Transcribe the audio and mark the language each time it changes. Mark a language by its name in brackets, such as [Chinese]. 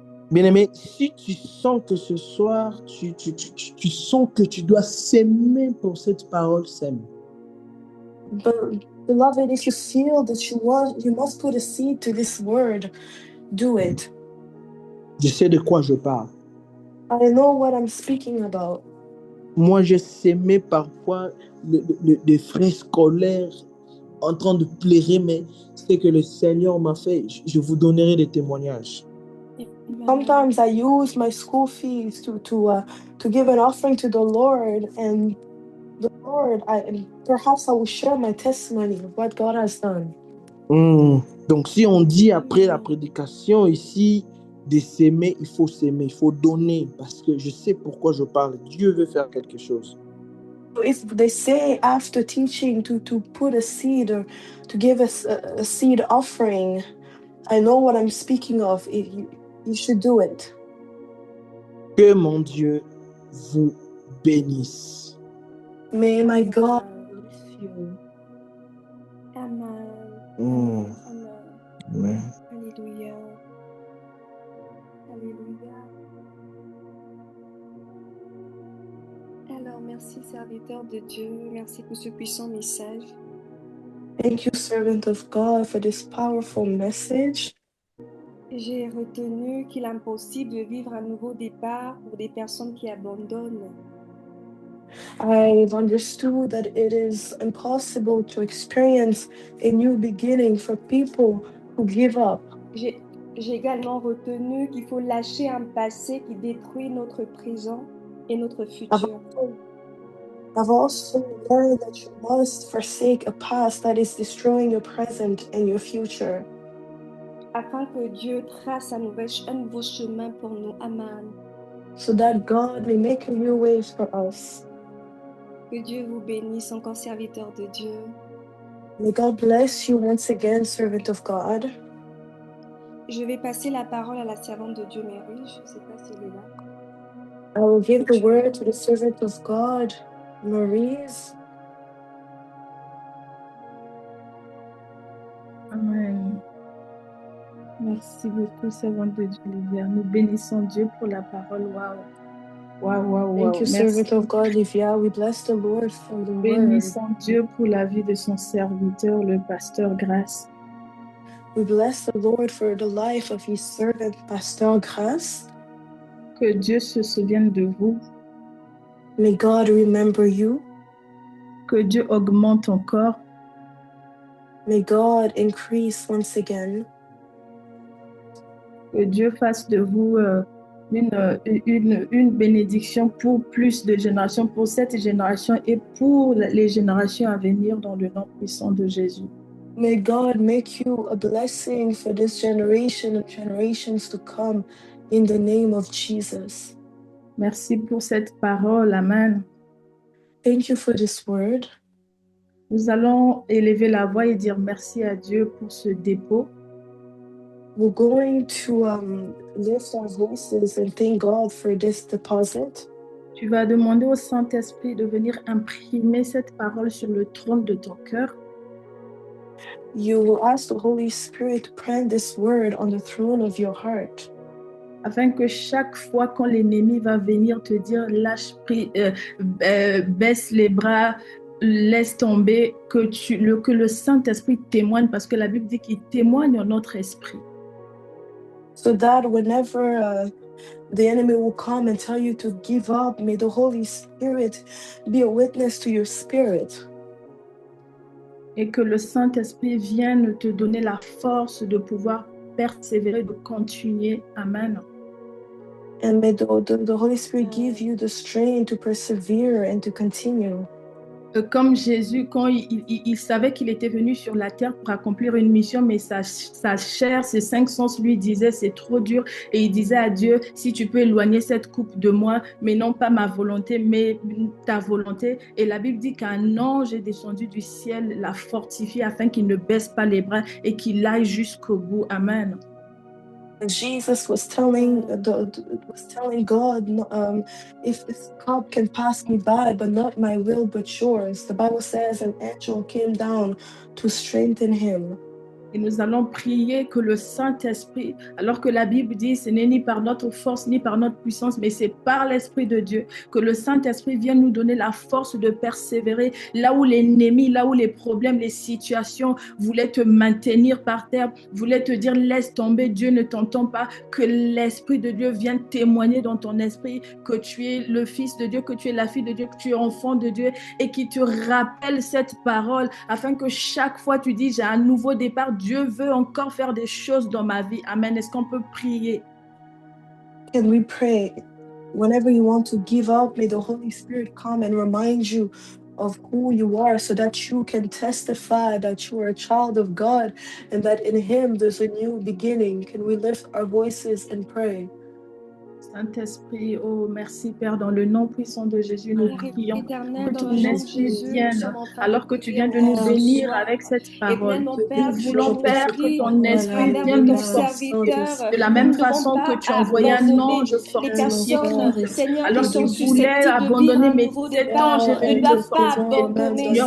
[French] Bien-aimé, si tu sens que ce soir, tu sens que tu dois s'aimer pour cette parole, sème. [English] But beloved, if you feel that you must put a seed to this word, do it. [French] Je sais de quoi je parle. [English] I know what I'm speaking about. [French] Moi, j'ai sémé parfois des frères scolaires en train de pleurer, mais c'est que le Seigneur m'a fait. Je vous donnerai des témoignages. [English] Sometimes I use my school fees to give an offering to the Lord, and the Lord, perhaps I will share my testimony of what God has done. [French] Donc, si on dit après la prédication ici de s'aimer, il faut s'aimer, il faut donner, parce que je sais pourquoi je parle. Dieu veut faire quelque chose. [English] So if they say after teaching to put a seed or to give us a seed offering, I know what I'm speaking of. You should do it. [French] Que mon Dieu vous bénisse. [English] May my God bless you. Amen. Amen. Amen. Alléluia. Alléluia. [French] Alors, merci, serviteur de Dieu. Merci pour ce puissant message. [English] Thank you, servant of God, for this powerful message. [French] J'ai retenu qu'il est impossible de vivre un nouveau départ pour des personnes qui abandonnent. [English] I've understood that it is impossible to experience a new beginning for people who give up. [French] J'ai également retenu qu'il faut lâcher un passé qui détruit notre présent et notre futur. [English] I've also learned that you must forsake a past that is destroying your present and your future. [French] Afin que Dieu trace un nouveau chemin pour nous. Amen. [English] So that God may make a new way for us. [French] Que Dieu vous bénisse, encore serviteur de Dieu. [English] May God bless you once again, servant of God. [French] Je vais passer la parole à la servante de Dieu, Mary. Je ne sais pas si elle est là. [English] I will give the word to the servant of God, Maurice. Amen. [French] Merci beaucoup, servante de Dieu, Olivia. Nous bénissons Dieu pour la parole. Waouh! [English] Wow. Thank you, servant of God, Livia. We bless the Lord for the word. [French] Bénissons Dieu pour la vie de son serviteur, le pasteur Grace. [English] We bless the Lord for the life of his servant, Pasteur Grace. [French] Que Dieu se souvienne de vous. [English] May God remember you. [French] Que Dieu augmente encore. [English] May God increase once again. [French] Que Dieu fasse de vous une bénédiction pour plus de générations, pour cette génération et pour les générations à venir dans le nom puissant de Jésus. [English] May God make you a blessing for this generation and generations to come in the name of Jesus. [French] Merci pour cette parole. Amen. [English] Thank you for this word. [French] Nous allons élever la voix et dire merci à Dieu pour ce dépôt. [English] We're going to lift our voices and thank God for this deposit. [French] Tu vas demander au Saint-Esprit de venir imprimer cette parole sur le trône de ton cœur. [English] You will ask the Holy Spirit to print this word on the throne of your heart. [French] Afin que chaque fois quand l'ennemi va venir te dire lâche prise, baisse les bras, laisse tomber, que le Saint-Esprit témoigne, parce que la Bible dit qu'il témoigne en notre esprit. [English] So that whenever the enemy will come and tell you to give up, may the Holy Spirit be a witness to your spirit. [French] Et que le Saint-Esprit vienne te donner la force de pouvoir persévérer, de continuer. Amen. [English] And may the Holy Spirit give you the strength to persevere and to continue. [French] Comme Jésus, quand il savait qu'il était venu sur la terre pour accomplir une mission, mais sa chair, ses cinq sens lui disaient c'est trop dur, et il disait à Dieu, si tu peux éloigner cette coupe de moi, mais non pas ma volonté, mais ta volonté. Et la Bible dit qu'un ange est descendu du ciel, l'a fortifié afin qu'il ne baisse pas les bras et qu'il aille jusqu'au bout. Amen. [English] Jesus was telling God, if this cup can pass me by, but not my will, but yours. The Bible says an angel came down to strengthen him. [French] Et nous allons prier que le Saint-Esprit, alors que la Bible dit ce n'est ni par notre force ni par notre puissance, mais c'est par l'Esprit de Dieu, que le Saint-Esprit vienne nous donner la force de persévérer là où l'ennemi, là où les problèmes, les situations voulaient te maintenir par terre, voulaient te dire laisse tomber, Dieu ne t'entend pas, que l'Esprit de Dieu vienne témoigner dans ton esprit que tu es le Fils de Dieu, que tu es la fille de Dieu, que tu es enfant de Dieu, et qui te rappelle cette parole afin que chaque fois tu dis j'ai un nouveau départ, Dieu veut encore faire des choses dans ma vie. Amen. Est-ce qu'on peut prier? [English] Can we pray? Whenever you want to give up, may the Holy Spirit come and remind you of who you are so that you can testify that you are a child of God and that in Him there's a new beginning. Can we lift our voices and pray? [French] Saint-Esprit, oh merci Père, dans le nom puissant de Jésus, nous prions que ton esprit vienne, alors que tu viens de nous bénir avec cette parole. Nous voulons, Père, que ton esprit vienne nous fortifier de la même façon que tu as envoyé un ange fortifier Christ, alors qu'il voulait abandonner, mais cet ange est venu le fortifier.